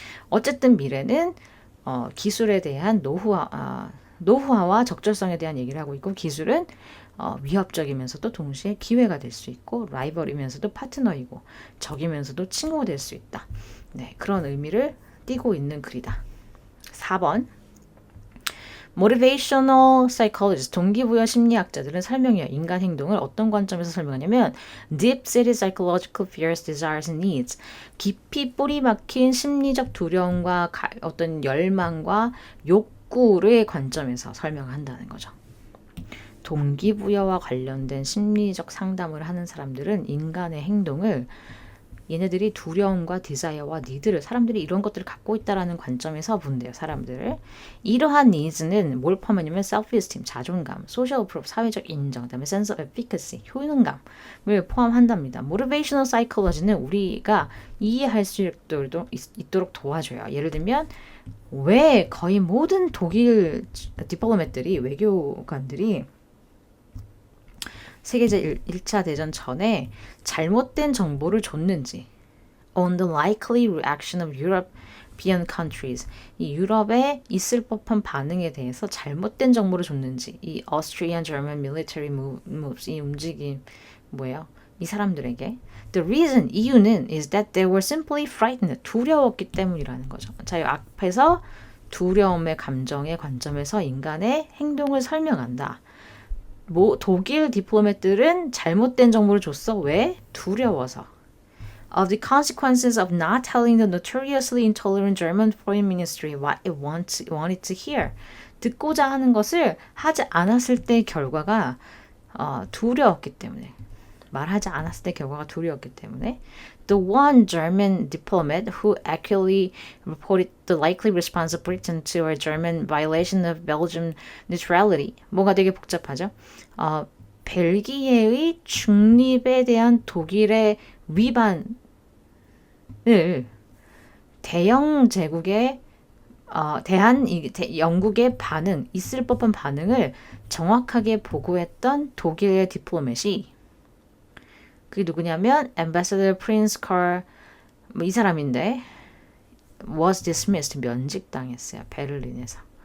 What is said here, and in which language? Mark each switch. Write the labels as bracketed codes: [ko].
[ko] 어쨌든 미래는 기술에 대한 노후화와 적절성에 대한 얘기를 하고 있고, 기술은 위협적이면서도 동시에 기회가 될 수 있고, 라이벌이면서도 파트너이고, 적이면서도 친구가 될 수 있다. 네, 그런 의미를 띠고 있는 글이다. 4번. [en] Motivational psychologist, [ko] 동기부여 심리학자들은 설명해요. 인간 행동을 어떤 관점에서 설명하냐면 [en] deep-seated psychological fears, desires, and needs. [ko] 깊이 뿌리 박힌 심리적 두려움과 어떤 열망과 욕구의 관점에서 설명한다는 거죠. 동기부여와 관련된 심리적 상담을 하는 사람들은 인간의 행동을 얘네들이 두려움과 디자이어와 니드를 사람들이 이런 것들을 갖고 있다라는 관점에서 본대요. 사람들을. 이러한 니즈는 뭘 포함하냐면 self-esteem, 자존감, social proof, 사회적 인정, 그다음에 sense of efficacy, 효능감을 포함한답니다. motivational psychology는 우리가 이해할 수 있도록 도와줘요. 예를 들면 왜 거의 모든 독일 디플로맷들이 외교관들이 세계제 1차 대전 전에 잘못된 정보를 줬는지 [en] on the likely reaction of European countries, [ko] 이 유럽에 있을 법한 반응에 대해서 잘못된 정보를 줬는지, 이 [en] Austrian German military moves, [ko] 이 움직임 뭐예요? 이 사람들에게 [en] the reason, [ko] 이유는 [en] is that they were simply frightened, [ko] 두려웠기 때문이라는 거죠. 자, 이 앞에서 두려움의 감정의 관점에서 인간의 행동을 설명한다. 독일 디플로맷들은 잘못된 정보를 줬어. 왜? 두려워서. [en] Of the consequences of not telling the notoriously intolerant German foreign ministry what it wanted to hear. [ko] 듣고자 하는 것을 하지 않았을 때 결과가 두려웠기 때문에. 말하지 않았을 때 결과가 두려웠기 때문에. [en] The one German diplomat who accurately reported the likely response of Britain to a German violation of Belgian neutrality. [ko] 뭐가 되게 복잡하죠? 벨기에의 중립에 대한 독일의 위반을 대영 제국에 대한 영국의 반응, 있을 법한 반응을 정확하게 보고했던 독일의 디플로맷이 그게 누구냐면 Ambassador Prince Karl 이 사람인데 [en] was dismissed, [ko] 면직당했어요. 베를린에서.